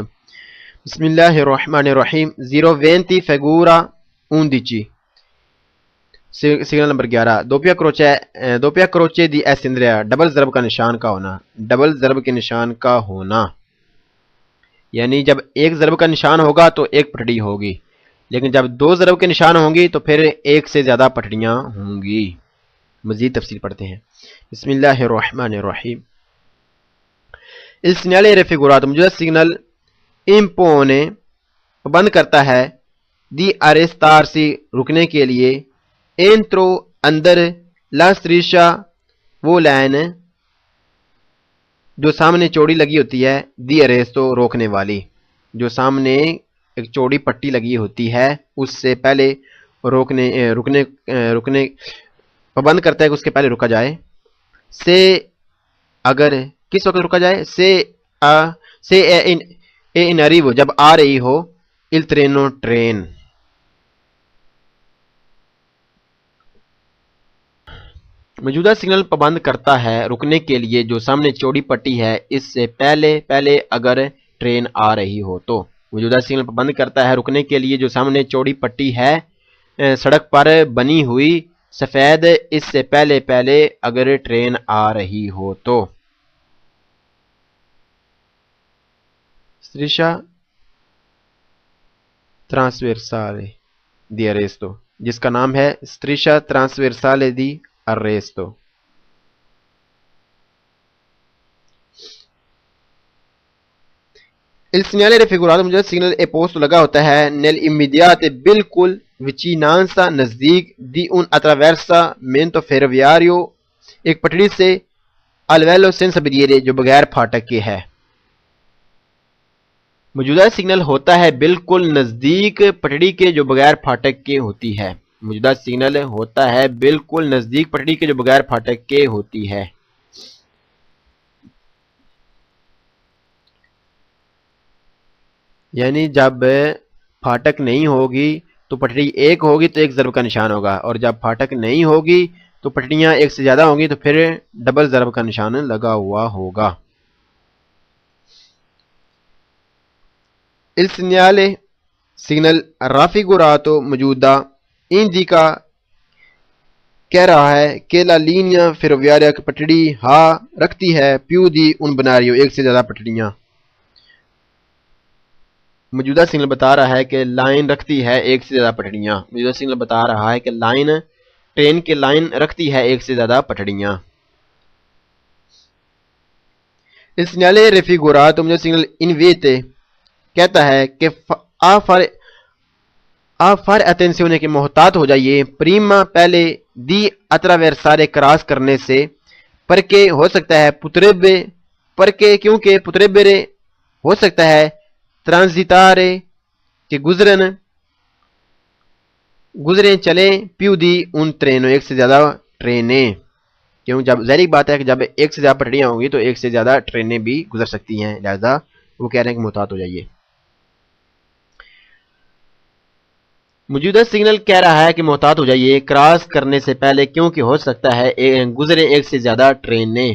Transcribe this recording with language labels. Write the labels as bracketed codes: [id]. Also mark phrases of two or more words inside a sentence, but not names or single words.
[ar] بسم اللہ الرحمن الرحیم. [ur] 020 figura 11 سگنل نمبر 11 [it] doppia croce di S Andrea [ur] ڈبل ضرب کا نشان کا ہونا. ڈبل ضرب کے نشان کا ہونا یعنی جب ایک ضرب کا نشان ہوگا تو ایک پٹڑی ہوگی لیکن جب دو ضرب کے نشان ہوں گی تو پھر ایک سے زیادہ پٹڑیاں ہوں گی. مزید تفصیل پڑھتے ہیں. [ar] بسم اللہ الرحمن الرحیم. [it] Il segnale raffigurato [ur] موجودہ سگنل impone پابند کرتا ہے [it] di arrestarsi [ur] رکنے کے لیے entro اندر [it] la striscia [ur] وہ لائن جو سامنے چوڑی لگی ہوتی ہے [it] di arresto [ur] روکنے والی جو سامنے ایک چوڑی پٹی لگی ہوتی ہے اس سے پہلے رکنے پابند کرتا ہے کہ اس کے پہلے رکا جائے. سے اگر کس وقت رکا جائے سے [it] in arrivo [ur] جب آ رہی ہو [it] il treno [ur] ٹرین. موجودہ سگنل پابند کرتا ہے رکنے کے لیے جو سامنے چوڑی پٹی ہے اس سے پہلے اگر ٹرین آ رہی ہو تو. موجودہ سگنل پابند کرتا ہے رکنے کے لیے جو سامنے چوڑی پٹی ہے سڑک پر بنی ہوئی سفید اس سے پہلے اگر ٹرین آ رہی ہو تو. [it] striscia trasversale di arresto [ur] جس کا نام ہے [it] striscia trasversale di arresto. Il segnale raffigurato [ur] موجودہ سگنل اے پوسٹ لگا ہوتا ہے nell'immediate بالکل vicinanza نزدیک [it] di un attraversamento ferroviario [ur] ایک پٹڑی سے [it] al livello senza barriere [ur] جو بغیر پھاٹک کے ہے. موجودہ سگنل ہوتا ہے بالکل نزدیک پٹڑی کے جو بغیر پھاٹک کے ہوتی ہے. موجودہ سگنل ہوتا ہے بالکل نزدیک پٹڑی کے جو بغیر پھاٹک کے ہوتی ہے. یعنی جب پھاٹک نہیں ہوگی تو پٹڑی ایک ہوگی تو ایک ضرب کا نشان ہوگا اور جب پھاٹک نہیں ہوگی تو پٹڑیاں ایک سے زیادہ ہوں گی تو پھر ڈبل ضرب کا نشان لگا ہوا ہوگا. [it] Il segnale [ur] سگنل raffigurato موجودہ indica کہہ رہا ہے کہ [it] la linea ferroviaria [ur] پٹڑی ہا رکھتی ہے [it] più di un binario [ur] ایک سے زیادہ پٹڑیاں. موجودہ سگنل بتا رہا ہے کہ لائن رکھتی ہے ایک سے زیادہ پٹڑیاں. موجودہ سگنل بتا رہا ہے کہ ٹرین کی لائن رکھتی ہے ایک سے زیادہ پٹڑیاں. [it] Il segnale raffigurato, [ur] موجودہ سگنل invite کہتا ہے کہ [it] fare attenzione [ur] کہ محتاط ہو جائیے. prima پہلے [it] di attraversare [ur] کراس کرنے سے, perché ہو سکتا ہے potrebbe, perché کیونکہ potrebbere ہو سکتا ہے, transitare کہ گزریں چلیں, [it] più di un treno [ur] ایک سے زیادہ ٹرینیں. کیوں جب ظاہری بات ہے کہ جب ایک سے زیادہ پٹڑیاں ہوں گی تو ایک سے زیادہ ٹرینیں بھی گزر سکتی ہیں, لہذا وہ کہہ رہے ہیں کہ محتاط ہو جائیے. موجودہ سگنل کہہ رہا ہے کہ محتاط ہو جائیے کراس کرنے سے پہلے کیونکہ ہو سکتا ہے گزریں ایک سے زیادہ ٹرینیں.